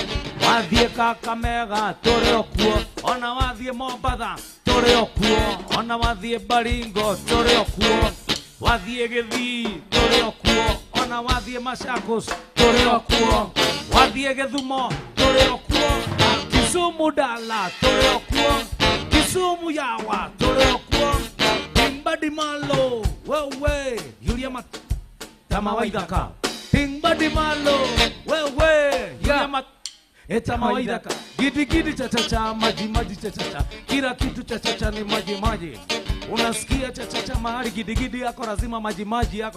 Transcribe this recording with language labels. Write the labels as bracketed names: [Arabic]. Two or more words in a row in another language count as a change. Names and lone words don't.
[Kikuyu] Wathiĩ Kakamega tũrĩ o kuo, ona wathiĩ Mombatha tũrĩ o kuo, ona wathiĩ Baringo tũrĩ o kuo. Wathiĩ Gĩthii tũrĩ o kuo, ona wathiĩ Machakos tũrĩ o kuo. Wathiĩ Gĩthumo tũrĩ o kuo. Kisumu Ndala tũrĩ o kuo. Kisumu Yawa tũrĩ o kuo. Timbadi Malo wewe Yuria Tama Waithaka. Timbadi Malo wewe Yuria Tama Waithaka. [Swahili] Gidi gidi cha cha cha, maji maji cha cha cha, kila kitu cha cha cha ni maji maji. Unasikia cha cha cha mahali gidi gidi yako lazima maji maji yako.